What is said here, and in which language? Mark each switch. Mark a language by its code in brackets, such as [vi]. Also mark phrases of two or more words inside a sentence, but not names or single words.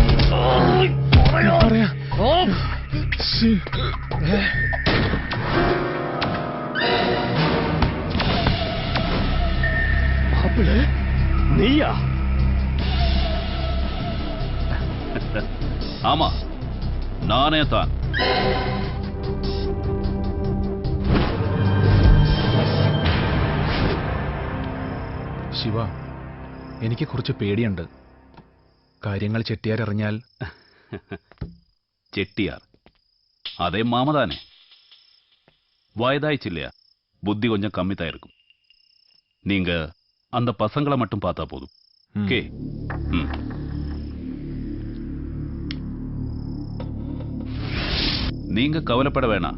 [ml] നീയാ? [ta] ஆமா, நானே தான். [ml] ശിവ, എനിക്ക് കുറച്ച് പേടിയുണ്ട്. കാര്യങ്ങൾ ചെട്ടിയാർ അറിഞ്ഞാൽ. [ta] ചെട്ടിയാർ அதே மாமா தானே. வயதாயிச்சு இல்லையா, புத்தி கொஞ்சம் கம்மி தான் இருக்கும். நீங்க அந்த பசங்களை மட்டும் பார்த்தா போதும். ஓகே. நீங்க கவலைப்பட வேணாம்.